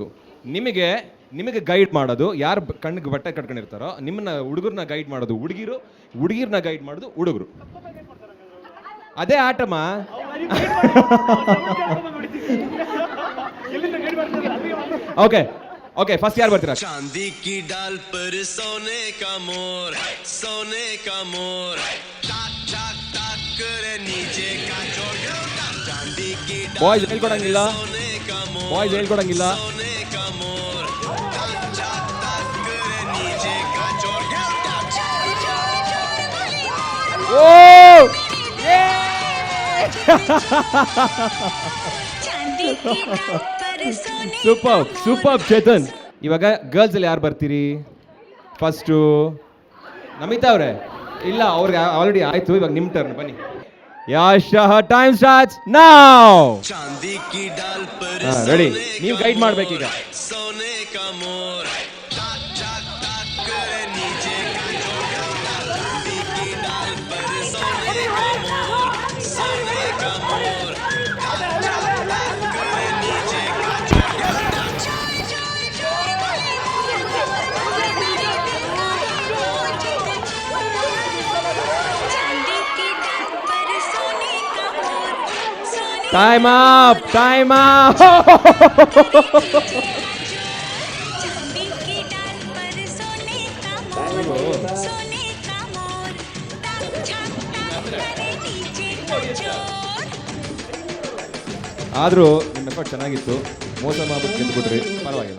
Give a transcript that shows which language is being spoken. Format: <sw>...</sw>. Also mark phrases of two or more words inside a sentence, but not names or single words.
<kn>ನಿಮಗೆ ಗೈಡ್ ಮಾಡೋದು ಯಾರು ಕಣ್ಣಿಗೆ ಬಟ್ಟೆ ಕಟ್ಕೊಂಡಿರ್ತಾರೋ ನಿಮ್ಮನ್ನ, ಹುಡುಗರನ್ನ ಗೈಡ್ ಮಾಡೋದು ಹುಡುಗಿರು, ಹುಡುಗಿರ್ನ ಗೈಡ್ ಮಾಡೋದು ಹುಡುಗರು. ಅದೇ ಆಟಮ್ಮ.</kn> <en>okay okay, first</en> <kn>ಯಾರು ಬರ್ತೀರಾ?</kn> <hi>चांदी की डाल पर सोने का मोर, सोने का मोर, टाक टाक टाक करे नीचे का जोड़. चांदी की</hi> <kn>ಬಾಯ್ಸ್ ಹೇಳ್ಕೊಡಂಗಿಲ್ಲ,</kn> <hi>सोने का मोर,</hi> <kn>ಬಾಯ್ಸ್ ಹೇಳ್ಕೊಡಂಗಿಲ್ಲ.</kn> <hi>सोने का मोर, टाक टाक टाक करे नीचे का जोड़.</hi> <kn>ಓ</kn> <en>super super</en> <kn>ಚೇತನ್. ಇವಾಗ ಗರ್ಲ್ಸ್ ಅಲ್ಲಿ ಯಾರು ಬರ್ತೀರಿ? ಫಸ್ಟು ನಮಿತಾ ಅವರೇ? ಇಲ್ಲ, ಅವ್ರಿಗೆ ಆಲ್ರೆಡಿ ಆಯ್ತು, ಇವಾಗ ನಿಮ್ಮ ಟರ್ನ್, ಬನ್ನಿ.</kn> <en>ಯಾಶಃ time starts now.</en> <hi>चांदी की डाल पर</hi> <kn>ರೆಡಿ, ನೀವು ಗೈಡ್ ಮಾಡ್ಬೇಕೀಗ.</kn> <hi>सोने का मोर, टाक टाक टाक करे नीचे का जोड़. चांदी की डाल पर सोने का मोर, सोने का मोर, टाक टाक टाक करे नीचे का</hi> <en>time up, time up.</en> <kn>ಆದರೂ ನಿಮ್ಮ ಎಫರ್ಟ್ ಚೆನ್ನಾಗಿತ್ತು, ಮೋಸ ಮಾಡ್ಬಿಟ್ಟು ಗೆದ್ದುಬಿಟ್ರಿ, ಪರವಾಗಿಲ್ಲ.</kn>